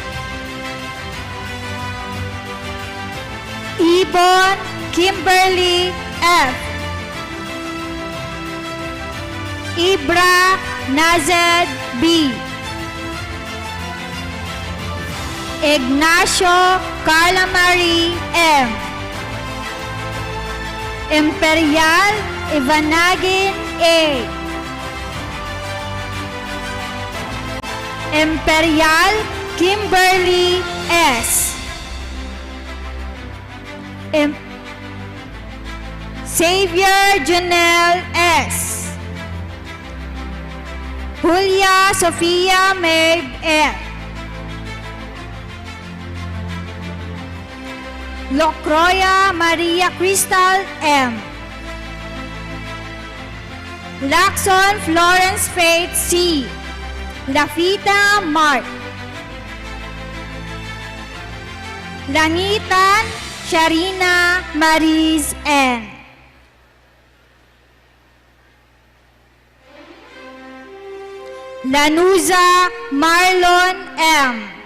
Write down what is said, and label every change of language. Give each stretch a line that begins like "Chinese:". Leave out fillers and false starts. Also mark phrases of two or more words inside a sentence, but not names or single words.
English: Ibon Kimberly F. Ibra Nazed B. Ignacio Carla Marie M. Imperial Ivanagin A. Imperial Kimberly S. Xavier Janelle S. Julia Sofia May F. Locroya Maria Crystal M. Lacson Florence Faith C. Lafita Mark. Langitan Sharina Maris N. Lanuza Marlon M.